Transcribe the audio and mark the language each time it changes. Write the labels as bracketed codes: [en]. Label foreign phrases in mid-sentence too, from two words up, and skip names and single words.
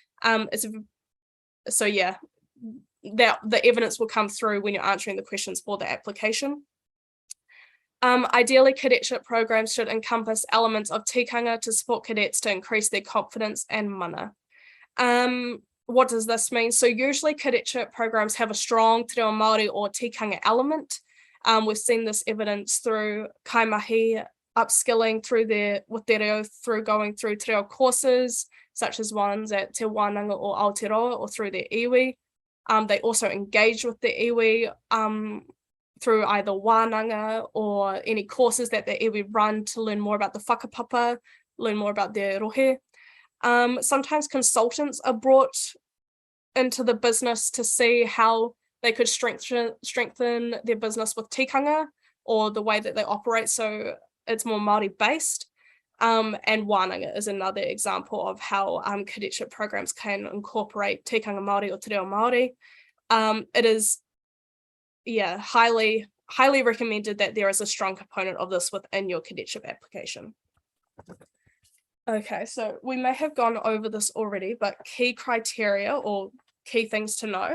[en] So yeah, the evidence will come through when you're answering the questions for the application. Ideally, cadetship programs should encompass elements of tikanga to support cadets to increase their confidence and mana. What does this mean? So usually cadetship programs have a strong [mi] te reo Māori [en] or tikanga element. We've seen this evidence through kaimahi upskilling with [mi] te reo [en] through going through [mi] te reo [en] courses, such as ones at Te Wānanga or Aotearoa or through their iwi. They also engage with the iwi through either wānanga or any courses that the iwi run to learn more about the whakapapa, learn more about their rohe. Sometimes consultants are brought into the business to see how they could strengthen their business with tikanga or the way that they operate, so it's more Māori based. And wānanga is another example of how cadetship programs can incorporate [mi] tikanga Māori [en] or [mi] te reo Māori. [en] It is highly recommended that there is a strong component of this within your cadetship application. Okay, so we may have gone over this already, but key criteria or key things to know.